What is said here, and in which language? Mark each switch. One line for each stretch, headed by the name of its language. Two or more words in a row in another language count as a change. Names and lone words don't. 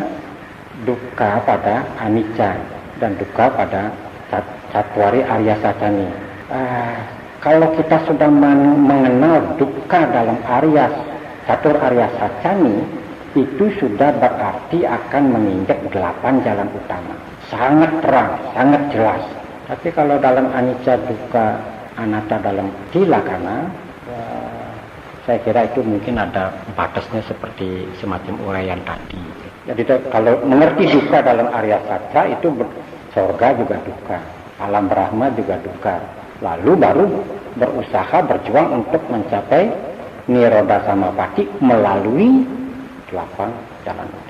Indonesian: Duka pada anicca dan duka pada
Pali: Cattwari Arya Sacani.
Indonesian: Kalau kita sudah mengenal duka dalam
Pali: Catur Arya Sacani,
Indonesian: itu sudah berarti akan menginjak 8 jalan utama. Sangat terang, sangat jelas. Tapi kalau dalam
Pali: anicca, dukkha, anatta
Indonesian: dalam tilakana, saya kira itu mungkin ada batasnya seperti semacam uraian tadi. Jadi kalau mengerti dukkha dalam
Pali: Arya Satya,
Indonesian: itu surga juga dukkha, alam Brahma juga dukkha. Lalu baru berusaha berjuang untuk mencapai
Pali: Nirodha Samapatti
Indonesian: melalui 8 jalan utama.